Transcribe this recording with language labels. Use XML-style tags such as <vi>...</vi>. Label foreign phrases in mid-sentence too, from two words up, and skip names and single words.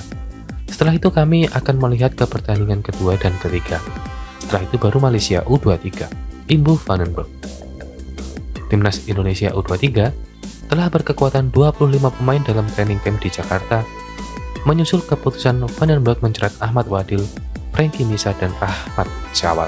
<id>Setelah itu kami akan melihat ke pertandingan kedua dan ketiga. Setelah itu baru Malaysia U23, imbuh Van den Berg. Timnas Indonesia U23 telah berkekuatan 25 pemain dalam</id> <en>training camp</en> <id>di Jakarta, menyusul keputusan Van den Berg mencerat Ahmad Wadil, Frankie Misa, dan Ahmad Syawal.</id>